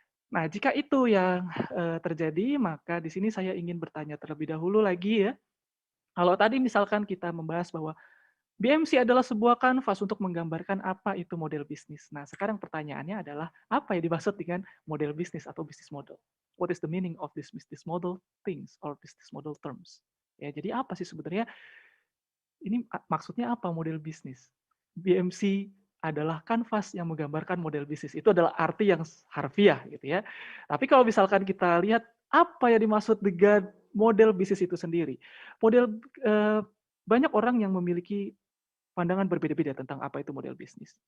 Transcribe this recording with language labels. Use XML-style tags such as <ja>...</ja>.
<id>Nah, jika itu yang terjadi, maka di sini saya ingin bertanya terlebih dahulu lagi ya. Kalau tadi misalkan kita membahas bahwa BMC adalah sebuah kanvas untuk menggambarkan apa itu model bisnis. Nah, sekarang pertanyaannya adalah apa yang dimaksud dengan model bisnis atau bisnis model?</id> <en>What is the meaning of this business model things or business model terms?</en> <id>Ya, jadi apa sih sebenarnya ini maksudnya apa model bisnis? BMC adalah kanvas yang menggambarkan model bisnis. Itu adalah arti yang harfiah gitu ya. Tapi kalau misalkan kita lihat apa yang dimaksud dengan model bisnis itu sendiri. Banyak orang yang memiliki pandangan berbeda-beda tentang apa itu model bisnis.</id>